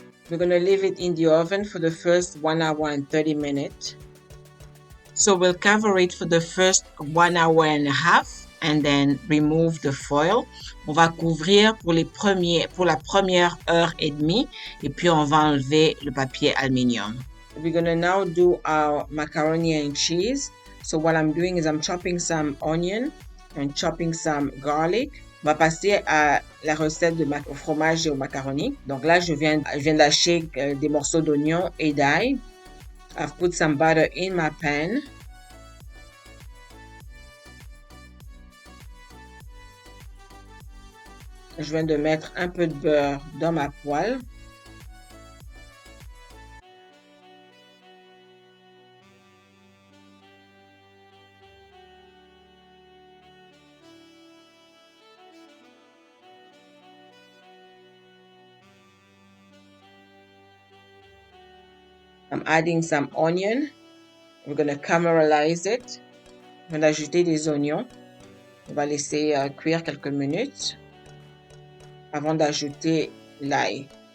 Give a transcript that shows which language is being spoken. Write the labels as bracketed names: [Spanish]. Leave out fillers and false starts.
[English] We're going to leave it in the oven for the first 1 hour and 30 minutes. So we'll cover it for the first 1 hour and a half and then remove the foil. [French] On va couvrir pour la première heure et demie et puis on va enlever le papier aluminium. [English] We're going to now do our macaroni and cheese. So what I'm doing is I'm chopping some onion and chopping some garlic. [French] On va passer à la recette au fromage et au macaroni. Donc là, je viens lâcher des morceaux d'oignon et d'ail. [English] I've put some butter in my pan. [French] Je viens de mettre un peu de beurre dans ma poêle. [English] I'm adding some onion. We're going to caramelize it. [French] On va ajouter des oignons. On va laisser cuire quelques minutes avant d'ajouter l'ail.